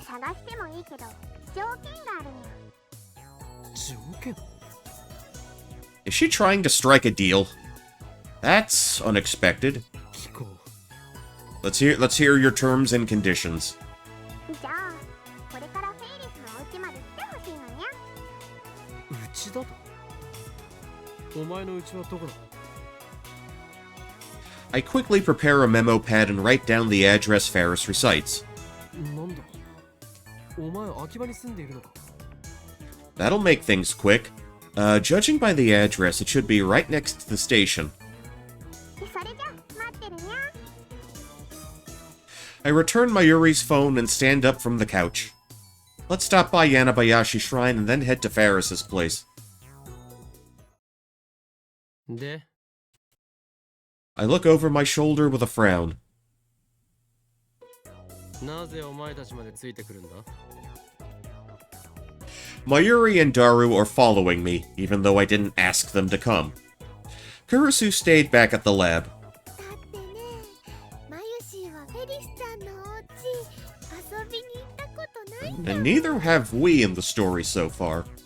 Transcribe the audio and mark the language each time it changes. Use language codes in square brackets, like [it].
[ja] 探してもいいけど条件があるにゃ。条件？ [en] Is she trying to strike a deal? That's unexpected. [ja] 聞こう。 [en] Let's hear your terms and conditions. [ja] じゃあこれからフェイリスのお家まで来てほしいのにゃ。うちだと？お前のうちはどこだ？ [en] I quickly prepare a memo pad and write down the address Faris recites. [ja] なんだ？お前秋葉に住んでいるのか？ [en] That'll make things quick. Judging by the address, it should be right next to the station. [ja] それじゃ待ってるにゃ。 [en] I return Mayuri's phone and stand up from the couch. Let's stop by Yanabayashi Shrine and then head to Faris's place. [ja] で、 [en] I look over my shoulder with a frown. [ja] なぜお前たちまでついてくるんだ？ [en] Mayuri and Daru are following me, even though I didn't ask them to come. Kurisu stayed back at the lab. [ja] だってね、マユシーはフェリスちゃんのお家遊びに行ったことないんだ。 [en] And neither have we in the story so far.